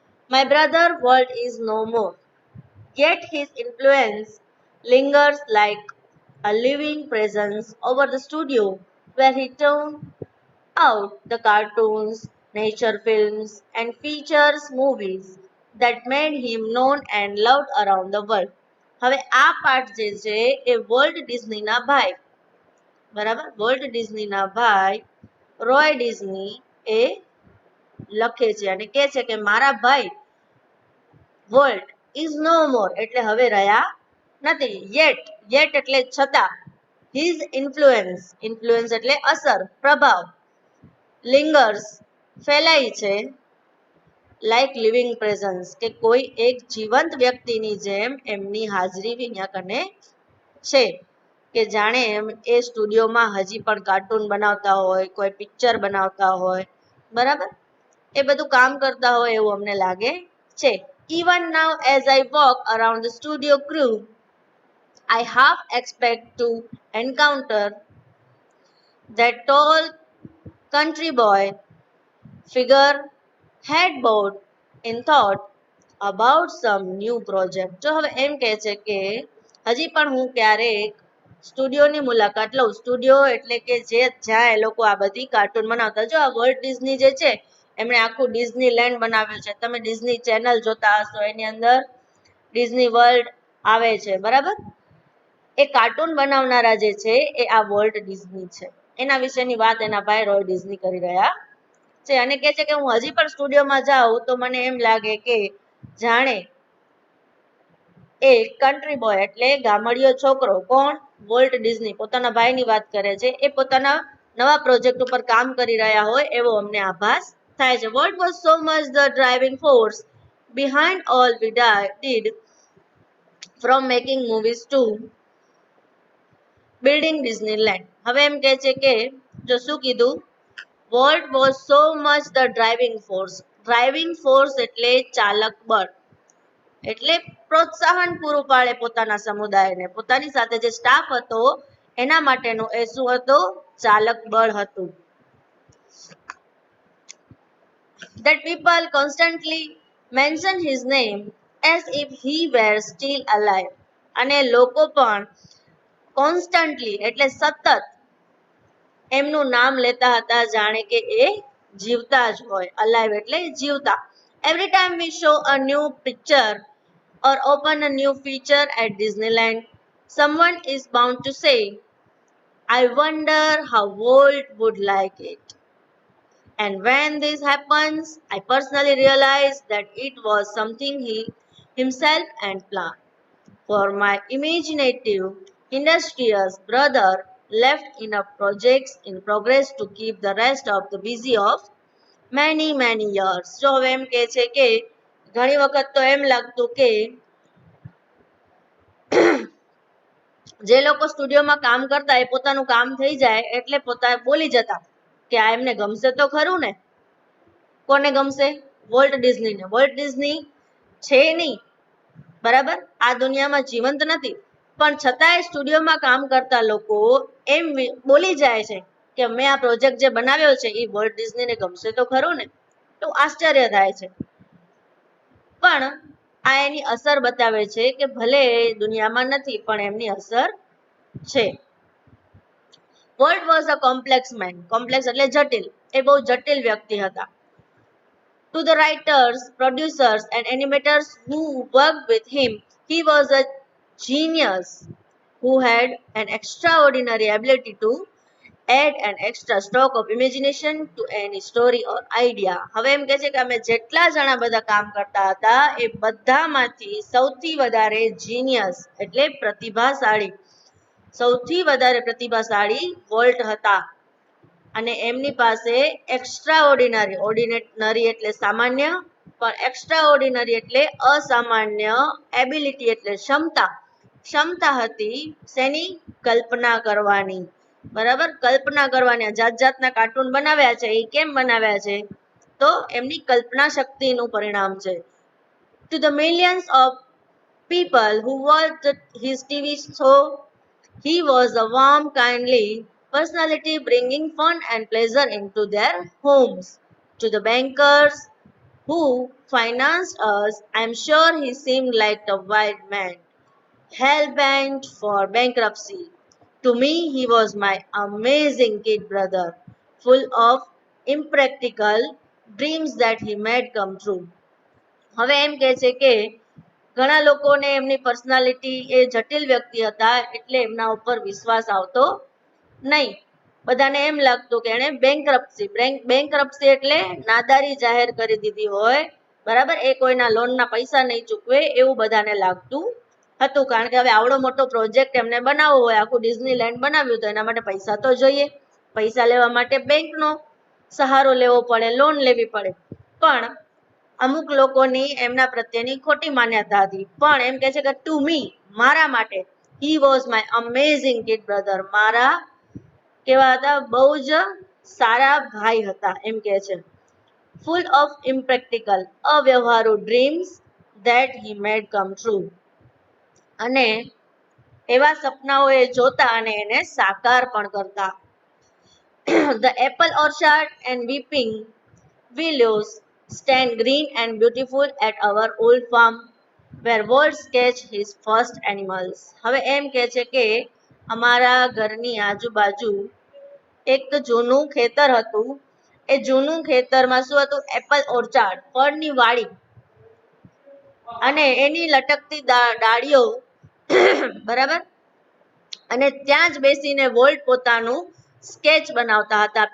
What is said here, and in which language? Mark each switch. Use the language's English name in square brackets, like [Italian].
[English] My brother Walt is no more, yet his influence lingers like a living presence over the studio where he turned out the cartoons, nature films, and features movies that made him known and loved around the world. [Gujarati] હવે આ પાઠ જે છે એ volt ડિઝનીના ભાઈ, બરાબર, volt ડિઝનીના ભાઈ Roy Disney એ લખે છે અને કહે છે કે મારા ભાઈ વોલ્ટ [English] is no more [Gujarati] એટલે હવે રહ્યા નથી. યેટ એટલે છતાં. [English] his influence [Gujarati] એટલે અસર, પ્રભાવ. લિંગર્સ ફેલાય છે. [English] like living presence [Gujarati] કે કોઈ એક જીવંત વ્યક્તિની જેમ એમની હાજરી અહીંયા કને છે, કે જાણે એમ એ સ્ટુડિયોમાં હજી પણ કાર્ટૂન બનાવતા હોય, કોઈ પિક્ચર બનાવતા હોય, બરાબર, એ બધું કામ કરતા હોય એવું અમને લાગે છે. [English] Even now as I walk around the studio crew, I half expect to encounter that tall country boy figure headboard in thought about some new project. [Gujarati] જો હવે એમ કહે છે કે હજી પણ હું ક્યારેક સ્ટુડિયોની મુલાકાત લઉં. સ્ટુડિયો એટલે કે જ્યાં એ લોકો આ બધી કાર્ટૂન બનાવતા. જો આ વર્લ્ડ ડિઝની જે છે એમણે આખું ડિઝની લેન્ડ બનાવ્યું છે. તમે ડિઝની ચેનલ જોતા હશો, એની અંદર ડિઝની વર્લ્ડ આવે છે, બરાબર. એ કાર્ટૂન બનાવનારા જે છે એ આ વોલ્ટ ડિઝની છે. એના વિશેની વાત એના ભાઈ રોય ડિઝની કરી રહ્યા છે અને કહે છે કે હું હજી પણ સ્ટુડિયોમાં જાઉં તો મને એમ લાગે કે જાણે એ કન્ટ્રી બોય એટલે ગામડિયો છોકરો, કોણ? વોલ્ટ ડિઝની પોતાના ભાઈની વાત કરે છે. એ પોતાના નવા પ્રોજેક્ટ ઉપર કામ કરી રહ્યા હોય એવો અમને આભાસ થાય છે. [English] What was so much the driving force behind all we did, from making movies to building Disneyland? [Gujarati] હવે એમ કહે છે કે જો શું કીધું, [English] What was so much the driving force. [Gujarati] Driving force એટલે ચાલક બળ, એટલે પ્રોત્સાહન પૂરું પાડે પોતાના સમુદાયને. પોતાની સાથે જે સ્ટાફ હતો એના માટેનું એ શું હતું? ચાલક બળ હતું. [English] That people constantly mention his name as if he were still alive. [Gujarati] અને લોકો પણ કોન્સ્ટન્ટલી એટલે સતત એમનું નામ લેતા હતા જાણે કે એ જીવતા જ હોય. અલાઇવ એટલે જીવતા. [English] Every time we show a new picture or open a new feature at Disneyland, someone is bound to say, I wonder how Walt would like it. And when this happens, I personally realize that it was something he himself and planned. For my imaginative, industrious brother left enough projects in progress to keep the rest of the busy of many years. [Gujarati] જો હવે એમ કહે છે કે ઘણી વખત તો એમ લાગતું કે જે લોકો સ્ટુડિયોમાં કામ કરતા એ પોતાનું કામ થઈ જાય એટલે પોતા બોલી જતા કે આ એમને ગમશે તો ખરું ને. કોને ગમશે? વોલ્ટ ડિઝનીને. વોલ્ટ ડિઝની છે નહીં, બરાબર, આ દુનિયામાં જીવંત નથી, પણ છતાંય સ્ટુડિયોમાં કામ કરતા લોકો એમ બોલી જાય છે કે મેં આ પ્રોજેક્ટ જે બનાવ્યો છે એ વોલ્ટ ડિઝનીને ગમશે તો ખરું ને. તો આશ્ચર્ય થાય છે. પણ આ એની અસર બતાવે છે કે ભલે દુનિયામાં નથી પણ એમની અસર છે. [English] Walt was a complex man. [Gujarati] Complex એટલે જટિલ. એ બહુ જટિલ વ્યક્તિ હતા. [English] To the writers, producers, and animators who worked with him, he was a genius who had an extraordinary ability to add an extra stock of imagination to any story or idea. [Gujarati] હવે એમ કહે છે કે અમે જેટલા જણા બધા કામ કરતા હતા એ બધામાંથી સૌથી વધારે જીનિયસ એટલે પ્રતિભાશાળી, સૌથી વધારે પ્રતિભાશાળી વોલ્ટ હતા. અને એમની પાસે એક્સ્ટ્રા ઓર્ડિનરી, ઓર્ડિનરી એટલે સામાન્ય, પણ એક્સ્ટ્રા ઓર્ડિનરી એટલે અસામાન્ય, એબિલિટી એટલે ક્ષમતા હતી શેની? કલ્પના કરવાની. બરાબર, કલ્પના કરવાની. જાત જાતના કાર્ટૂન બનાવ્યા છે, એ કેમ બનાવ્યા છે? તો એમની કલ્પના શક્તિનું પરિણામ છે. [English] To the millions of people who watched his TV show, he was a warm, kindly personality bringing fun and pleasure into their homes. To the bankers who financed us, I'm sure he seemed like a wild man, hell-bent for bankruptcy. To me, he was my amazing kid brother, full of impractical dreams that he made come true. [Gujarati] હવે એમ કહે છે કે ઘણા લોકોને એમની personality એ જટિલ વ્યક્તિ હતા એટલે એમના ઉપર વિશ્વાસ આવતો નહીં. બધાને એમ લાગતું કે એને બેંકરપ્સી એટલે નાદારી જાહેર કરી દીધી હોય, બરાબર, એ કોઈના લોનના પૈસા નહીં ચૂકવે એવું બધાને લાગતું હતું. કારણ કે હવે આવડો મોટો પ્રોજેક્ટ એમને બનાવવો હોય, આખું ડિઝનીલેન્ડ બનાવ્યું, તો એના માટે પૈસા તો જોઈએ. પૈસા લેવા માટે બેંકનો સહારો લેવો પડે, લોન લેવી પડે. પણ અમુક લોકોની એમના પ્રત્યેની ખોટી માન્યતા હતી. પણ એમ કહે છે કે [English] to me, [Gujarati] મારા માટે, [English] he was my amazing kid brother, [Gujarati] મારા કેવા હતા? બહુ જ સારા ભાઈ હતા એમ કહે છે. [English] full of impractical, [Gujarati] અવ્યવહારુ [English] dreams that he made come true, [Gujarati] અને એવા સપનાઓ એ જોતા અને એને સાકાર પણ કરતા. [English] The apple orchard and weeping willows stand green and beautiful at our old farm, where Walt sketched his first animals. [Gujarati] હવે એમ કહે છે કે અમારા ઘરની આજુબાજુ એક જૂનું ખેતર હતું. એ જૂનું ખેતરમાં શું હતું? એપલ ઓર્ચાર્ડ, ફળની વાડી, અને એની લટકતી ડાળીઓ, બરાબર, અને ત્યાં જ બેસીને વોલ્ટ પોતાનું સ્કેચ બનાવતા હતા.